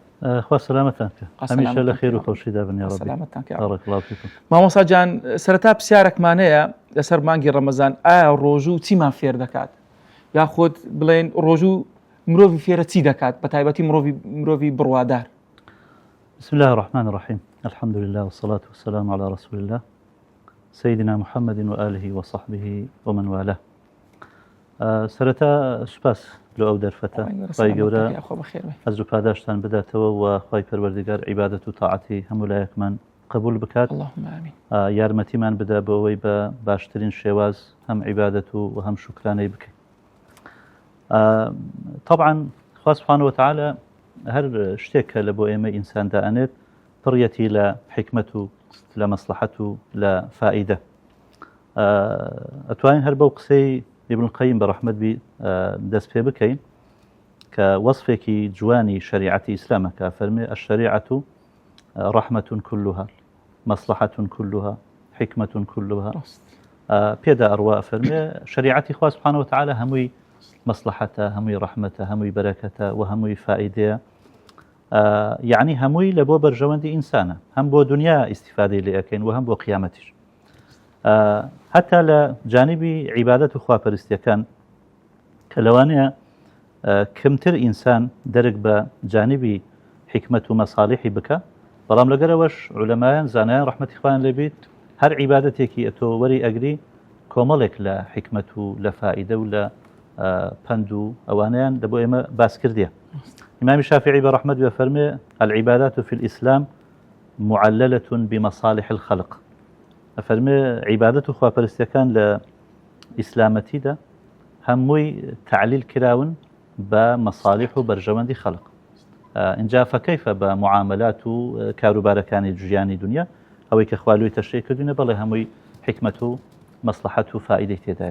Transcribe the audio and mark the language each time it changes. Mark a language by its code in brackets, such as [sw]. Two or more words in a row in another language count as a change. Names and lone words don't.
[ckb] خوا سەلامەتان کە، هەمیشە لە خێر و خۆشیدا بن یا ڕەبی. مامۆستا جان، سەرەتا پرسیارێکمانەیە لەسەر مانگی ڕەمەزان، ئایا ڕۆژوو چیمان فێر دەکات؟ یاخود بڵێن ڕۆژوو مرۆڤی فێرە چی دەکات، بە تایبەتی مرۆڤی بڕوادار؟ [ar] بسم الله الرحمن الرحيم. الحمد لله والصلاة والسلام على رسول الله سيدنا محمد وآله وصحبه ومن والاه. [ckb] سەرەتا سوپاس لە ئەو دەرفەتە، خوای گەورە حەزر و پاداشتان بداتەوە و خوای پەروەردگار عیبادەت و تاعەتی هەموو لایەکمان قبول بکات، یارمەتیمان بدا بۆ ئەوەی بە باشترین شێواز هەم عیبادەت و هەم شوکرانەی بکەین. طبعا خوا [ar] سبحانه وتعالى [ckb] هەر شتێک کە لە بۆ ئێمە ئینسان دائەنێت پڕیەتی لە حکمت و لە مەسلحەت و لە فائیدە. ئەتوانین هەر بەو قسەی ابن القيم برحمة بي دەست پێ بکەین کە وەصفێکی جوانی شریعەتی ئیسلامە کە فەرمێ [ar] الشریعة رحمة كلها مصلحة كلها حكمة كلها. [ckb] پێدا ئەڕوا فەرمێ شریعەتی خوا [ar] سبحانه وتعالى [ckb] هەمووی مصلحەتە، هەمووی ڕەحمەتە، هەمووی بەرەکەتە و هەمووی فائیدەیە، یعنی هەمووی لە بۆ بەرژەوەندی ئینسانە، هەم بۆ دنیا ئیستیفادەی لێ ئەکەین و هەم بۆ قیامەتیش. حتى لە جانبی عیبادەت و خواپەرستیەکان کە لەوانەیە کەمتر ئینسان دەرک بە جانبی حکمت و مەساڵحی بکە، بەڵام لەگەرەوەش عولەمایان زانایان ڕەحمەتی خوایان لێبێت هەر عیبادەتێکی ئەتۆ وەری ئەگری کۆمەڵێک لە حکمت و لە فائیدە و لە پند و ئەوانیان لە بۆ ئێمە باس کردیە. ئیمامی شافعی بەڕەحمەت بێ فەرمێ [ar] العیبادات في الإسلام معللة بمصالح الخلق. [ckb] فەرمێ عیبادەت و خواپەرستیەکان لە ئیسلامەتیدا هەمووی تعلیل کراون بە مەساڵح و بەرژەوەندی خەڵق. اینجا فەکەیفە بە معاملات و کاروبارەکانی ژیانی دنیا ئەوەی کە خوالوی تەشریع کردوینە بەڵێ هەمووی حکمت و مەسلحەت و فائیدەی تێدایە.